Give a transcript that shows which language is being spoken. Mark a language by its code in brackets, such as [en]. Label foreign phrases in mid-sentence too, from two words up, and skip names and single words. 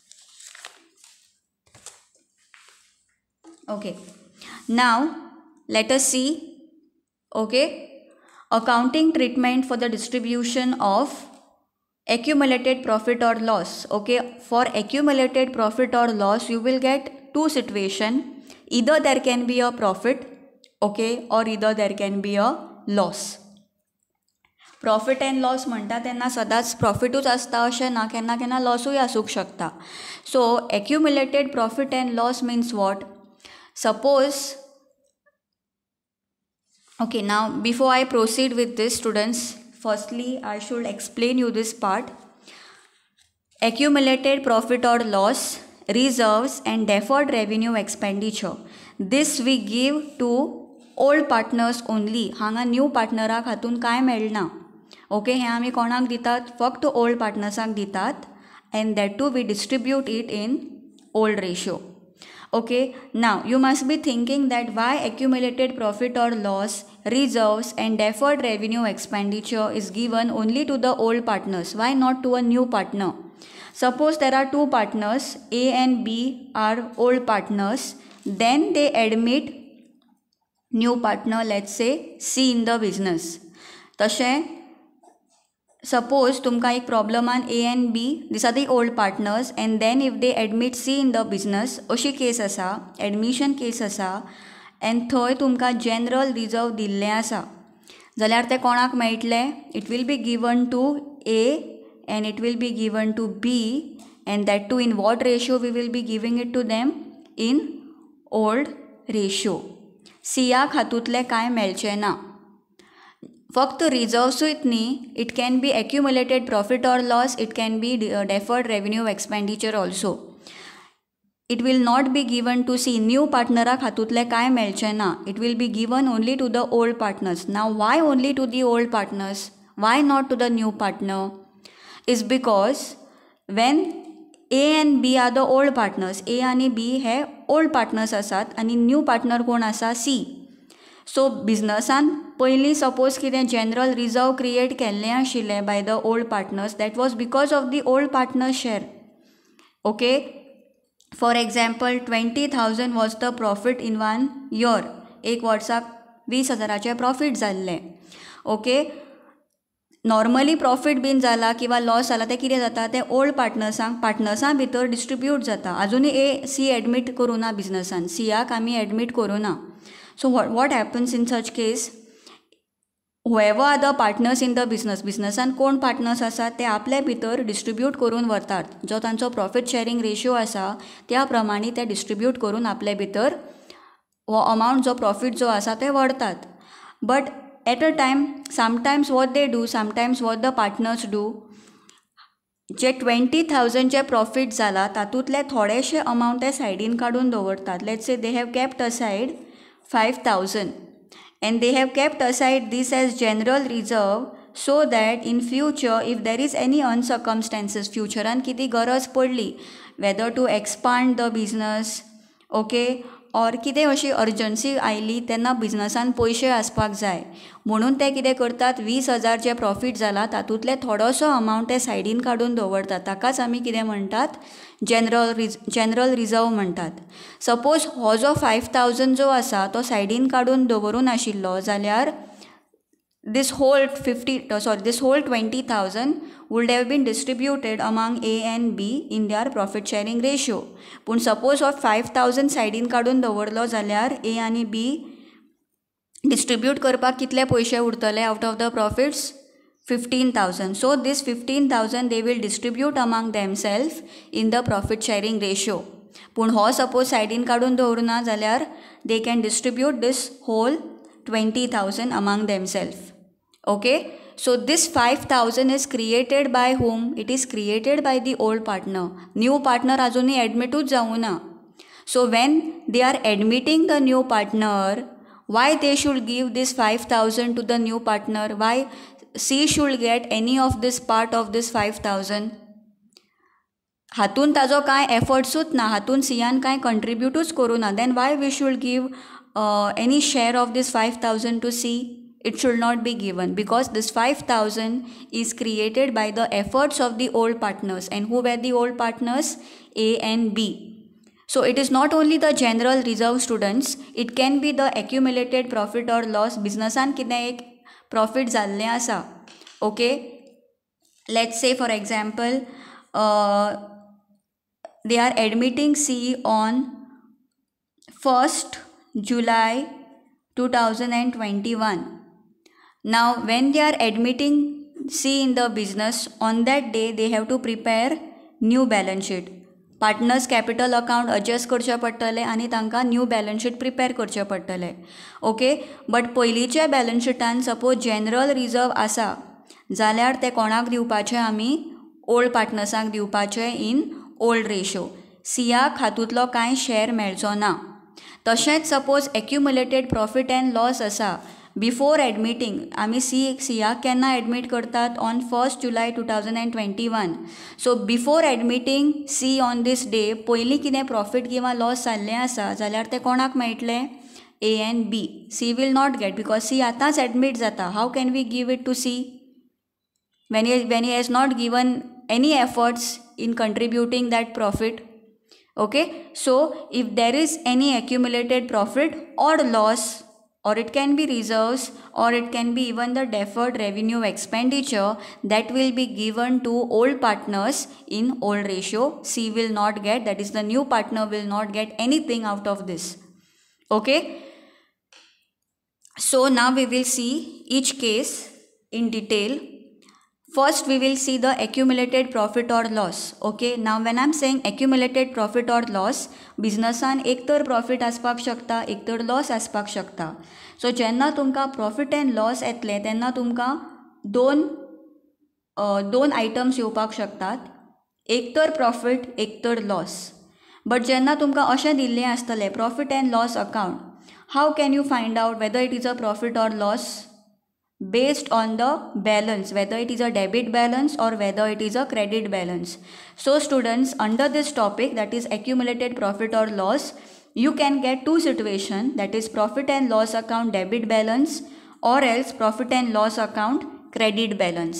[en] Okay, now let us see, okay, accounting treatment for the distribution of accumulated profit or loss. Okay, for accumulated profit or loss, you will get two situation, either there can be a profit, okay, or either there can be a loss. profit and loss [kok] म्हणटा तेन्ना सदांच प्रॉफिटूच आसता अशें ना, केन्ना केन्ना लॉसूय आसूंक शकता. [en] So accumulated profit and loss means what? सपोज, okay, now before I proceed with this, students, firstly I should explain you this part. Accumulated profit or loss, reserves and deferred revenue expenditure, this we give to old partners only. [kok] हांगा [en] new partnerak [kok] हातून कांय मेळना. ओके, हें आमी कोणाक दितात? फक्त [en] old partnersak [kok] दितात, [en] And that too we distribute it in old ratio. Okay, now you must be thinking that why accumulated profit or loss, reserves and deferred revenue expenditure is given only to the old partners. Why not to a new partner? Suppose there are two partners, A and B are old partners, then they admit new partner, let's say C in the business. [kok] तशें suppose तुमकां एक प्रॉब्लमान [en] A and B, these are the old partners, and then if they admit C in the business, [kok] अशी केस आसा, [en] admission case [kok] आसा, एंड थंय तुमकां [en] general reserve [kok] दिल्लें आसा, जाल्यार तें कोणाक मेळटलें? [en] it will be given to A and it will be given to B, and that too in what ratio we will be giving it to them? In old ratio. [kok] सियाक हातूंतलें कांय मेळचें ना. फक्त रिजर्व्सूच न्ही, [en] it can be accumulated profit or loss, it can be deferred revenue expenditure also. It will not be given to C, new partnerak [kok] हातूंतलें कांय मेळचें ना. [en] It will be given only to the old partners. Now why only to the old partners? Why not to the new partner? is because when A and B are the old partners, [kok] A आनी B हे [en] old partners [kok] आसात आनी [en] new partner [kok] कोण आसा? C. सो बिजनसान पयलीं सपोज कितें जनरल रिजर्व क्रिएट केल्लें आशिल्लें [en] by the old partners, that was because of the old partner share. Okay, for example 20,000 was the profit in 1 year. [kok] एक वर्साक 20,000 प्रॉफिट जाल्लें. ओके, [en] normally profit [kok] बीन जाला किंवा लॉस जाला तें कितें जाता? तें ओल्ड पार्टनर्सां भितर डिस्ट्रिब्यूट जाता. आजुनूय C एडमीट करूं ना बिजनसान, Cयाक आमी एडमीट करूं ना. [en] So what happens in such case? Whoever are the partners in the business, [kok] कोण पार्टनर्स आसा ते आपले भितर डिस्ट्रिब्यूट करून व्हरतात. जो तांचो [en] profit sharing ratio [kok] आसा त्या प्रमाणे ते डिस्ट्रिब्यूट करून आपले भितर हो अमावंट जो प्रॉफिट जो आसा ते व्हरतात. [en] But at a time sometimes what they do, sometimes what the partners do, [kok] जे 20,000 जे प्रॉफिट जाला तातूंतले थोडेशे अमावंट ते सायडीन काडून दवरतात. [en] लेट्स से दे हॅव केप्ट असायड 5,000 and they have kept aside this as general reserve so that in future if there is any uncircumstances, [kok] futurean किती गरज पडली, [en] whether to expand the business, [kok] okay, और कितें अशी अर्जन्सी आयली तेन्ना बिजनसान पयशे आसपाक जाय म्हणून ते कितें करतात? 20,000 जे प्रॉफिट जाला तातूंतले थोडोसो अमावंट ते सायडीन काडून दवरतात. ताकाच आमी कितें म्हणटात? [en] general reserve [kok] म्हणटात. सपोज हो जो 5,000 जो आसा तो सायडीन काडून दवरून आशिल्लो जाल्यार [en] this whole 20,000 would have been distributed among A and B in their profit sharing ratio. [kok] पूण सपोज हो 5,000 सायडीन काडून दवरलो जाल्यार A आनी B डिस्ट्रिब्यूट करपाक कितले पयशे उरतले [en] out of the profits? 15,000. So this 15,000 they will distribute among themselves in the profit sharing ratio. [kok] पूण हो सपोज सायडीन काडून दवरना जाल्यार [en] they can distribute this whole 20,000 among themselves. Okay, so this 5,000 is created by whom? It is created by the old partner. New partner [kok] अजूनही एडमिटूच जावं ना. [en] So when they are admitting the new partner, why they should give this 5,000 to the new partner? Why C should get any of this part of this 5,000? [kok] हातून ताजो कांय एफर्ट्सूच ना, हातून सियान कांय कंट्रिब्यूटूच करूं ना. [en] Then why we should give any share of this 5,000 to C? It should not be given, because this 5,000 is created by the efforts of the old partners. And who were the old partners? A and B. So it is not only the general reserve, students, it can be the accumulated profit or loss. [kok] Businessan कितें एक profit जाल्लें आसा. [en] Okay, let's say for example they are admitting C on 1st July 2021. Now when they are admitting C in the business, on that day they have to prepare new balance sheet. partners capital account adjust [kok] करचे पडटले आनी तांकां [en] new balance sheet prepare [kok] करचें पडटलें. ओके, बट पयलींच्या [en] balance sheetan [kok] सपोज [en] general reserve [kok] आसा जाल्यार ते कोणाक दिवपाचें आमी? [en] old partnersank [kok] दिवपाचें [en] in old ratio. [kok] सियाक हातूंतलो कांय शेअर मेळचो ना. तशेंच सपोज [en] accumulated profit and loss [kok] आसा, [en] before admitting [kok] आमी सियाक केन्ना एडमीट करतात? [en] On 1st July 2021. So before admitting C on this day [kok] पयलीं कितें प्रॉफिट किंवा लॉस जाल्लें आसा जाल्यार तें कोणाक मेळटलें? [en] A and B. C will not get, [kok] बिकॉज सी आतांच एडमीट जाता. [en] How can we give it to C when he has not given any efforts in contributing that profit? Okay, so if there is any accumulated profit or loss, or it can be reserves, or it can be even the deferred revenue expenditure, that will be given to old partners in old ratio. C will not get, that is the new partner will not get anything out of this. Okay, so now we will see each case in detail. First we will see the accumulated profit or loss. Okay, now when I am saying accumulated profit or loss, [kok] businessan एक तर profit आसपाक शकता, [en] एक तर loss आसपाक शकता. [kok] So जेन्ना तुमकां [en] profit and loss [kok] येतले तेन्ना तुमकां दोन आयटम्स येवपाक शकतात, एक तर profit, एक तर loss. [en] बट [kok] जेन्ना तुमकां अशें दिल्लें आसतलें [en] profit and loss account, how can you find out whether it is a profit or loss? Based on the balance, whether it is a debit balance or whether it is a credit balance. So students, under this topic, that is accumulated profit or loss, you can get two situations, that is profit and loss account debit balance or else profit and loss account credit balance.